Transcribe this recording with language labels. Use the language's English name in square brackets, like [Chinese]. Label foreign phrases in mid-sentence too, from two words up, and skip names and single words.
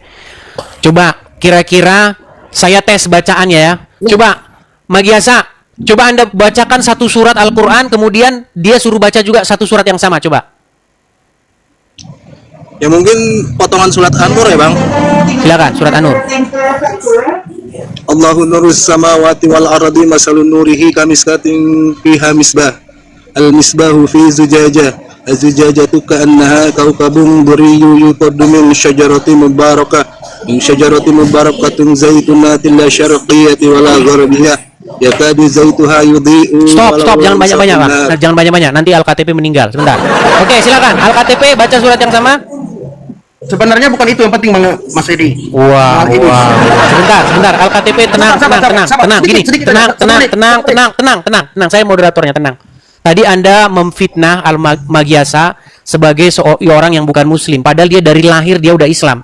[Indonesian] Coba kira-kira saya tes bacaannya ya. Coba Magiasa, coba Anda bacakan satu surat Al-Quran, kemudian dia suruh baca juga satu surat yang sama, coba. Ya mungkin potongan surat An-Nur ya bang. Silakan, surat An-Nur. [Arabic] الله نور السماوات والأرض مثل نوره كمشكاة فيها مصباح. المصباح في زجاجة. الزجاجة كأنها كوكب دري يوقد من شجرة مباركة. من شجرة مباركة زيتونة لا شرقية ولا غربية. يكاد زيتها يضيء. [Indonesian] Stop, jangan banyak-banyak, Bang. Jangan banyak-banyak, nanti Al-KTP meninggal. Sebentar. Oke, silakan. Al-KTP baca surat yang sama. Sebenarnya bukan itu yang penting, Mas Edi. Wah. Sebentar. Al-KTP tenang. Gini, tenang. Saya moderatornya, tenang. Tadi Anda memfitnah Al-Magiasa sebagai seorang yang bukan muslim, padahal dia dari lahir dia udah Islam.